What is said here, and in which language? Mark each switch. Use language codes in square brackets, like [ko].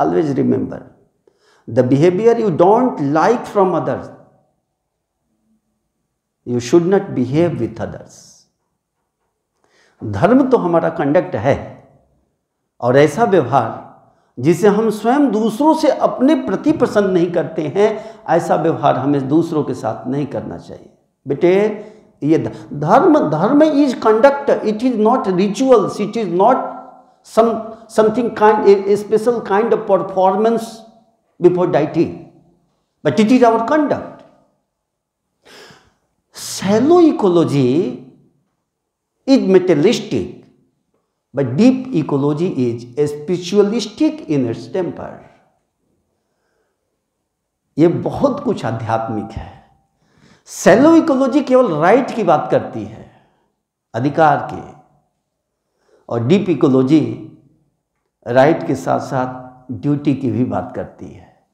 [en] Always remember the behaviour you don't like from others, you should not behave with others. [hi] धर्म तो हमारा conduct है, और ऐसा व्यवहार जिसे हम स्वयं दूसरों से अपने प्रति पसंद नहीं करते हैं, ऐसा व्यवहार हमें दूसरों के साथ नहीं करना चाहिए। [en] बेटे, ये dharma is conduct, it is not rituals, it is not something kind, a special kind of performance before deity, but it is our conduct. Shallow ecology is materialistic, but deep ecology is spiritualistic in its temper. [hi] ये बहुत कुछ आध्यात्मिक है। Cello ecology केवल right की बात करती है, अधिकार की, और डीप इकोलॉजी राइट के साथ साथ ड्यूटी की भी बात करती है।